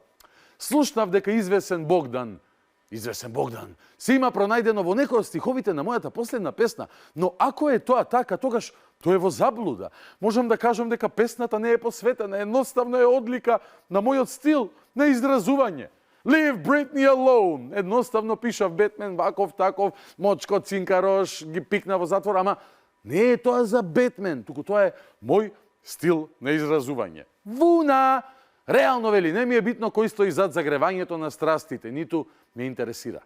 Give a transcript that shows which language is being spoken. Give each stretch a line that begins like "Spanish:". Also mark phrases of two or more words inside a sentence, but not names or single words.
Macedonian: Слушнав дека извесен Богдан се има пронајдено во некој од стиховите на мојата последна песна, но ако е тоа така, тогаш тој е во заблуда. Можам да кажам дека песната не е посветена, едноставно е одлика на мојот стил на изразување.
English: Leave Britney alone.
Macedonian: Едноставно пишав Бетмен, ваков, таков, мочко, цинкарош, ги пикна во затвор, ама не е тоа за Бетмен, туку тоа е мој стил на изразување. Вуна! Реално вели, не ми е битно кој стои зад загревањето на страстите, ниту ме интересира.